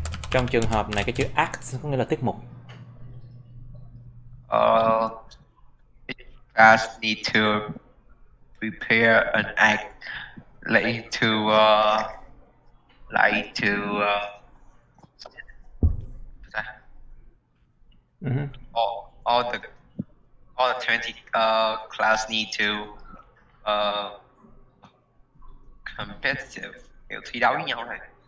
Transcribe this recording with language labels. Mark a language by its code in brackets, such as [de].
[vi] Trong trường hợp này cái chữ act có nghĩa là tiết mục. [en] Class need to prepare an act like to all the 20 class need to competitive, [vi] kiểu thi đấu với nhau này.